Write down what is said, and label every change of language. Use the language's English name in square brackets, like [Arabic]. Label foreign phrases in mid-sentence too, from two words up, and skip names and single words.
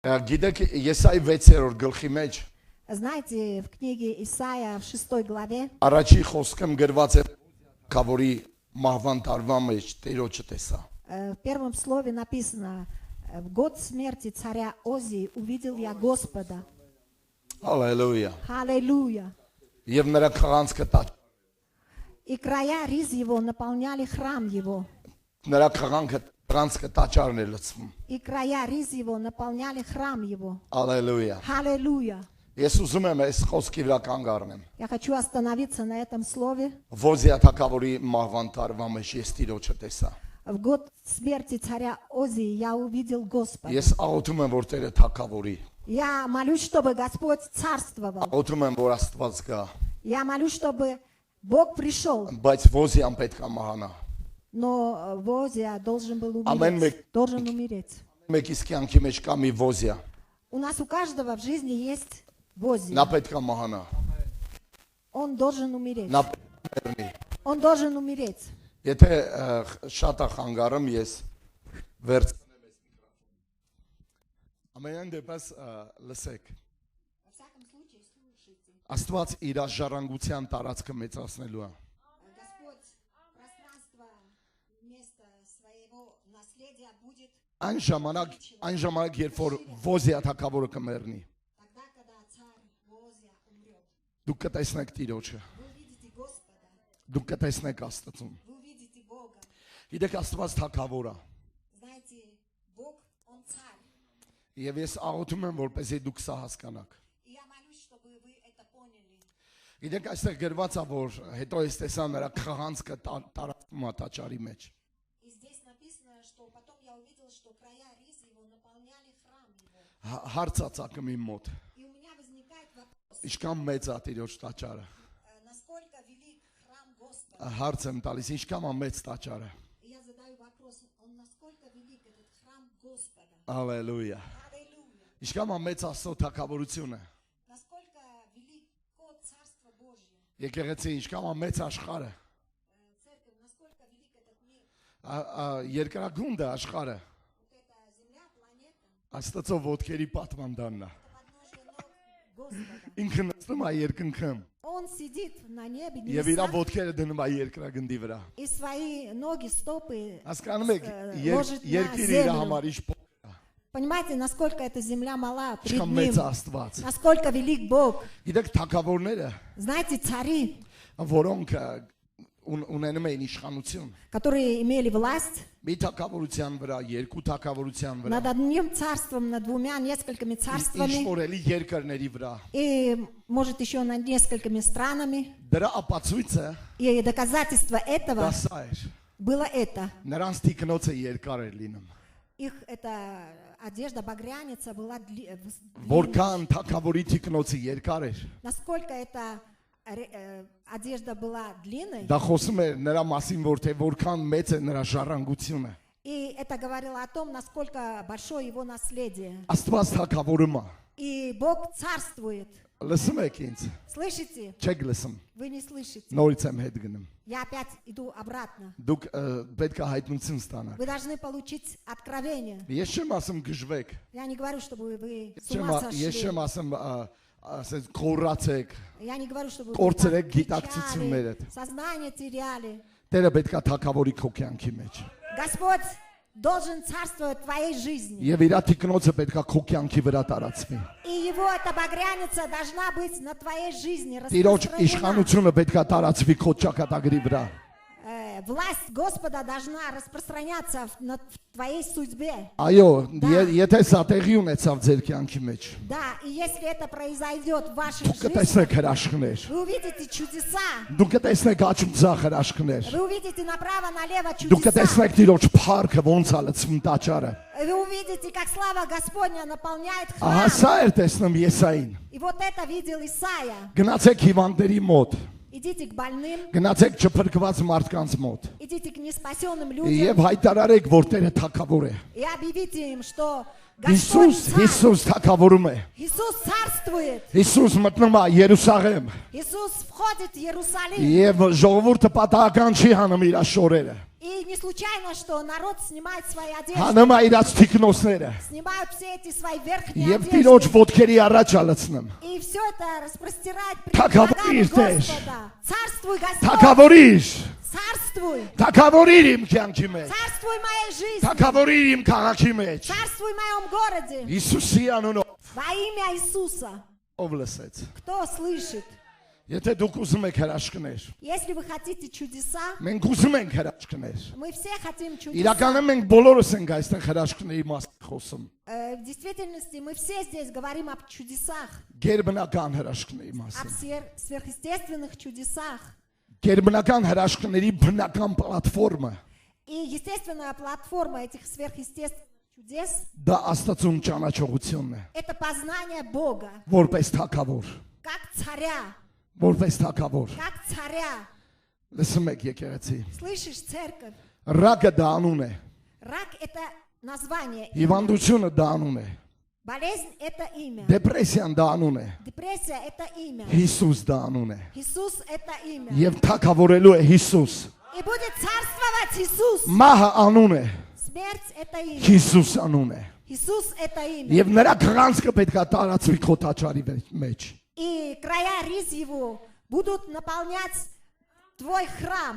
[Armenian] Գիտեք, Եսայի 6-րդ գլխի մեջ [Russian] Знаете, в книге Исаия в 6 главе [Armenian] առաջի խոսքն գրված է Քավորի մահվան տարվա մեջ Տերոջը տեսա։ [Russian] в первом слове написано: в год смерти царя Озии увидел я Господа. [Armenian] Հալելույա։ [Russian] Аллилуйя. [Armenian] Եվ նրա քաղանցքը տաճ։ [Russian] И края риз его наполняли храм его. [Armenian] Նրա քաղանքը տաճարն է լցվում։ [Russian] И края риз его наполняли храм его. [Armenian] Հալելույա։ [Russian] Аллилуйя. [Armenian] Ես ուզում եմ այս խոսքի վրա կանգ առնեմ։ [Russian] Я хочу остановиться на этом слове. [Armenian] Ոզիա թագավորի մահվան տարվա մեջ ես Տիրոջը տեսա։ [Russian] В год смерти царя Озии я увидел Господа. [Armenian] Ես աղոթում եմ, որ Տերը թագավորի։ [Russian] Я молюсь, чтобы Господь царствовал. [Armenian] Աղոթում եմ, որ Աստված գա։ [Russian] Я молюсь, чтобы Бог пришел. [Armenian] Բայց Ոզիան պետք է մահանա։ [Russian] Но Озия должен был Амен. умереть. Должен умереть. [Armenian] Մեկիս կյանքի մեջ կա մի Ոզիա։ [Russian] У нас у каждого в жизни есть Озия. [Armenian] Նա պետք է մահանա։ [Russian] Он должен умереть. [Armenian] Նա պետք է մեռնի։ [Russian] Он должен умереть. [Armenian] Եթե շատ է խանգարում ես վերցնեմ այս միկրոֆոնը։ Ամենայն դեպս լսեք։ [Russian] Во всяком случае, слушайте. [Armenian] Աստված իր ժառանգության տարածքը մեծացնելու է։ [Russian] Господь пространство, место своего наследия будет [Armenian] Այն ժամանակ, երբ որ Ոզիա թագավորը կմեռնի, [Russian] тогда, когда царь Озия умрет. [Armenian] դուք կտեսնեք Տիրոջը, [Russian] Вы увидите Господа, [Armenian] դուք կտեսնեք Աստծուն։ [Russian] вы увидите Бога. [Armenian] Գիտեք, Աստված թագավոր է։ [Russian] Знаете, Бог, Он царь. [Armenian] Եվ ես աղոթում եմ, որպեսզի դուք սա հասկանաք։ [Russian] И я молюсь, чтобы вы это поняли. [Armenian] Գիտեք, այստեղ գրված է, որ հետո ես տեսա նրա քաղանցքը տարածվում է տաճարի մեջ։ [Russian] И здесь написано, что потом я увидел, что края риз его наполняли храм его. [Armenian] Հարցածակը իմ мոտ։ [Russian] И у меня возникает вопрос, [Armenian] Ինչքան մեծ է Տիրոջ տաճարը։ [Russian] насколько велик храм Господа. [Armenian] Հարց եմ տալիս, ինչքան է մեծ տաճարը։ [Russian] И я задаю вопрос, он насколько велик этот храм Господа. [Armenian] Հալելույա։ [Russian] Аллилуйя. [Armenian] Ինչքան է մեծ Աստծո թագավորությունը։ [Russian] Насколько велико Царство Божье. [Armenian] Եկեղեցի ինչքան է մեծ աշխարհը։ [Russian] Церковь, насколько велик этот мир. [Armenian] Երկրագունդը աշխարհը։ [Russian] Вот эта земля, планета, [Armenian] Աստծո ոտքերի պատվանդանն է։ [Russian] подножие ног Господа. [Armenian] Ինքը նստում է երկնքում [Russian] Он сидит на небе, [Armenian] եւ իր [Russian] небесах, [Armenian] ոտքերը դնում է երկրագնդի վրա։ [Russian] и свои ноги, стопы. [Armenian] Հասկանում եք, [Russian] ложит на [Armenian] երկիրը իր [Russian] землю. [Armenian] համար ինչ [Russian] Понимаете, насколько эта земля мала пред [Armenian] ինչքան մեծ [Russian] ним. [Armenian] Աստված։ [Russian] Насколько велик Бог. [Armenian] Գիտեք, թագավորները, [Russian] Знаете, цари, [Armenian] որոնք ունենում էին իշխանություն, [Russian] которые имели власть [Armenian] մի թագավորության վրա, երկու թագավորության վրա, [Russian] над одним царством, над двумя, несколькими царствами, [Armenian] ինչ-որելի երկրների վրա։ [Russian] и, может, еще над несколькими странами. [Armenian] Դրա ապացույցը [Russian] И доказательство этого [Armenian] դա սա էր։ [Russian] было это. [Armenian] Նրանց թիկնոցը երկար էր լինում։ [Russian] Их эта одежда, багряница была длинная. [Armenian] Որքան թագավորի թիկնոցը երկար էր։ [Russian] Насколько эта одежда была длинной, [Armenian] Դա խոսում է նրա մասին, որ թե որքան մեծ է նրա ժառանգությունը։ [Russian] и это говорило о том, насколько большое его наследие. [Armenian] Աստված թագավորում է։ [Russian] И Бог царствует. [Armenian] Լսում եք ինձ։ [Russian] Слышите? [Armenian] Չեք լսում։ [Russian] Вы не слышите. [Armenian] Նորից եմ հետ գնում։ [Russian] Я опять иду обратно. [Armenian] Դուք պետք է հայտնություն ստանաք։ [Russian] Вы должны получить откровение. [Armenian] Ես չեմ ասում գժվեք։ [Russian] Я не говорю, чтобы вы с ума [Armenian] Ես [Russian] сошли. [Armenian] չեմ ասում ասես կորացեք, [Russian] Я не говорю, чтобы вы [Armenian] կորցրեք [Russian] кричали, [Armenian] գիտակցություններդ։ [Russian] сознание теряли. [Armenian] Տերը պետք է թագավորի քո կյանքի մեջ։ [Russian] Господь должен царствовать в твоей жизни. [Armenian] Եվ իր թիկնոցը պետք է քո կյանքի վրա տարածվի։ [Russian] И его эта багряница должна быть на твоей жизни [Armenian] Տիրոջ [Russian] распространена. [Armenian] իշխանությունը պետք է տարածվի քո ճակատագրի վրա։ [Russian] Власть Господа должна распространяться на твоей судьбе. [Armenian] Այո, եթե սա տեղի ունեցավ ձեր կյանքի մեջ, [Russian] Да, и если это произойдет в вашей [Armenian] դուք [Russian] жизни, [Armenian] կտեսնեք հրաշքներ։ [Russian] вы увидите чудеса. [Armenian] Դուք կտեսնեք աճուծախ հրաշքներ։ [Russian] Вы увидите направо-налево [Armenian] Դուք [Russian] чудеса. [Armenian] կտեսնեք Տիրոջ փառքը ոնց է լցվում տաճարը։ [Russian] Вы увидите, как слава Господня наполняет [Armenian] Ահա [Russian] храм. [Armenian] սա էր տեսնում Եսային։ [Russian] И вот это видел Исаия. [Armenian] Գնացեք հիվանդների մոտ, [Russian] Идите к больным, [Armenian] գնացեք չփրկված մարդկանց մոտ։ [Russian] идите к неспасенным людям [Armenian] Եվ հայտարարեք, որ Տերը թագավոր է։ [Russian] и объявите им, что Господь [Armenian] Հիսուս, [Russian] царь. [Armenian] Հիսուս թագավորում է։ [Russian] Иисус царствует. [Armenian] Հիսուս մտնում է Երուսաղեմ [Russian] Иисус входит в Иерусалим. [Armenian] եւ ժողովուրդը պատահական չի հանում իր շորերը։ [Russian] И не случайно, что народ снимает свои одежды, [Armenian] Հանում է իր թիկնոցները [Russian] снимают все эти свои верхние [Armenian] եւ Տիրոջ [Russian] одежды. [Armenian] ոտքերի առաջ ալցնում։ [Russian] И все это распростирает пред [Armenian] Թագավորիր, [Russian] ногами [Armenian] Տեր։ [Russian] Господа. Царствуй, Господь. [Armenian] Թագավորիր, [Russian] Царствуй. [Armenian] թագավորիր իմ կյանքի մեջ, [Russian] Царствуй в моей жизни. [Armenian] թագավորիր իմ քաղաքի մեջ։ [Russian] Царствуй в моем городе. [Armenian] Հիսուսի անունով [Russian] Во имя Иисуса. [Armenian] ով լսեց։ [Russian] Кто слышит? [Armenian] Եթե դուք ուզում եք հրաշքներ, [Russian] Если вы хотите чудеса, [Armenian] մենք ուզում ենք հրաշքներ։ [Russian] мы все хотим чудеса. [Armenian] Իրականում մենք բոլորս ենք այստեղ հրաշքների մասին խոսում։ [Russian] В действительности мы все здесь говорим об чудесах, [Armenian] Գերբնական հրաշքների [Russian] о [Armenian] մասին։ [Russian] сверхъестественных чудесах. [Armenian] Գերբնական հրաշքների բնական պլատֆորմը [Russian] И естественная платформа этих сверхъестественных чудес [Armenian] դա Աստծուն ճանաչողությունն է, – [Russian] это познание Бога, [Armenian] որպես թագավոր, [Russian] как царя, [Armenian] որպես թագավոր։ [Russian] как царя. [Armenian] Լսում եք եկեղեցի։ [Russian] Слышишь, церковь? [Armenian] Ռակը դա անուն է, [Russian] Рак – это название, [Armenian] հիվանդությունը դա անուն է, [Russian] болезнь – это имя, [Armenian] դեպրեսիան դա անուն է, [Russian] депрессия – это имя, [Armenian] Հիսուս դա անուն է։ [Russian] Иисус – это имя. [Armenian] Եվ թագավորելու է Հիսուս։ [Russian] И будет царствовать Иисус. [Armenian] Մահը անուն է, [Russian] Смерть – это имя. [Armenian] Հիսուս անուն է։ [Russian] Иисус – это имя. [Armenian] Եվ նրա քրանցքը պետք է տարածվի քո տաճարի մեջ։ [Russian] И края риз его будут наполнять твой храм.